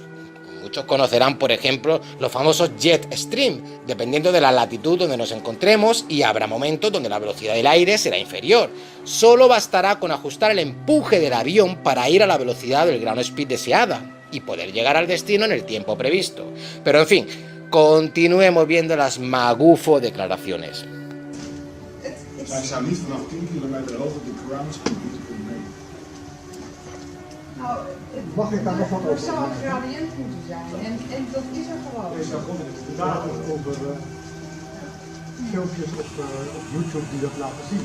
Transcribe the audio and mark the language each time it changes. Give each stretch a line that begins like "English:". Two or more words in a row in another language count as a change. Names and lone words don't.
Spanish: Muchos conocerán, por ejemplo, los famosos
English: jet stream,
Spanish: dependiendo de la latitud donde nos encontremos, y habrá momentos donde la velocidad del aire será inferior. Solo bastará con ajustar el empuje del avión para ir a la velocidad del
English: ground speed
Spanish: deseada y poder llegar al destino en el tiempo previsto. Pero en fin, continuemos viendo las magufo declaraciones.
Dutch: Zij zou niet vanaf 10 kilometer hoger de
English: ground speed
Dutch: moeten kunnen meten. Nou, Mag ik daar nog wat er over zou een zeggen? gradient moeten zijn en dat is er gewoon. Er is daar gewoon data over filmpjes op YouTube die dat laten zien.